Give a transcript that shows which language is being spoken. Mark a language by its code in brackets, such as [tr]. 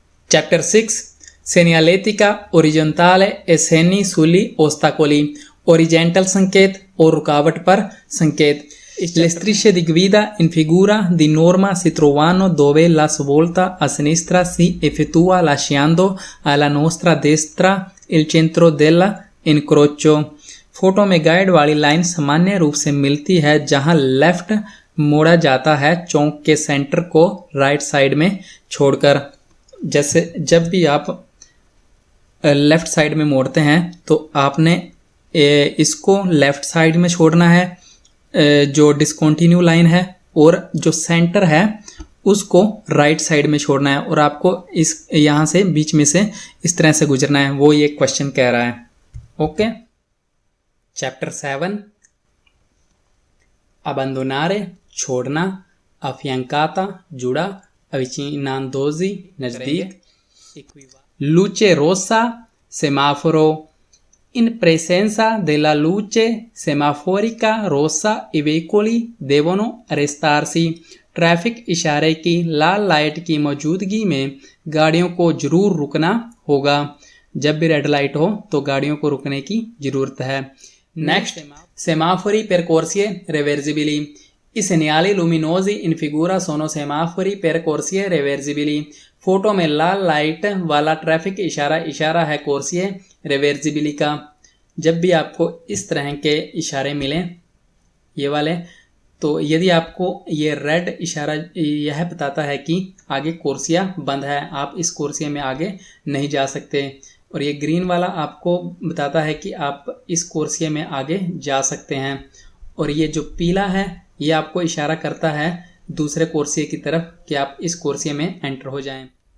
[it] Chapter 6 Segnaletica orizzontale e segni sugli ostacoli, orizzontale [hi] संकेत और रुकावट पर संकेत. [it] Le strisce di guida in figura di norma si trovano dove la svolta a sinistra si effettua lasciando alla nostra destra il centro dell'incrocio. [hi] Photo में guide वाली line सामान्य रूप से मिलती है जहां लेफ्ट मोड़ा जाता है चौक के सेंटर को राइट साइड में छोड़कर. जैसे जब भी आप लेफ्ट साइड में मोड़ते हैं तो आपने इसको लेफ्ट साइड में छोड़ना है जो डिसकंटिन्यू लाइन है, और जो सेंटर है उसको राइट साइड में छोड़ना है, और आपको इस यहाँ से बीच में से इस तरह से गुजरना है. वो ये क्वेश्चन कह रहा है. ओके. चैप्टर 7 अबंडोनारे छोड़ना, अफियांकाता जुड़ा, अविचिनांदोजी नजदीक, [it] luce rossa semaforo. In presenza della luce semaforica rossa i veicoli devono arrestarsi. [hi] Traffic इशारे की लाल लाइट की मौजूदगी में गाड़ियों को जरूर रुकना होगा. जब भी रेड लाइट हो तो गाड़ियों को रुकने की जरूरत है. [it] नेक्स्ट, semafori percorsi reversibili. I segnali luminosi in figura sono semafori percorsi reversibili. [hi] Photo में लाल लाइट वाला ट्रैफिक इशारा है कोर्सिए रिवर्सिबिली का. जब भी आपको इस तरह के इशारे मिलें ये वाले, तो यदि आपको ये रेड इशारा यह बताता है कि आगे कोर्सिया बंद है, आप इस कोर्सिया में आगे नहीं जा सकते, और ये ग्रीन वाला आपको बताता है कि आप इस कोर्सिया में आगे जा सकते हैं, और ये जो पीला है ये आपको इशारा करता है दूसरे कोर्सिया की तरफ कि आप इस कोर्सिया में एंटर हो जाएं.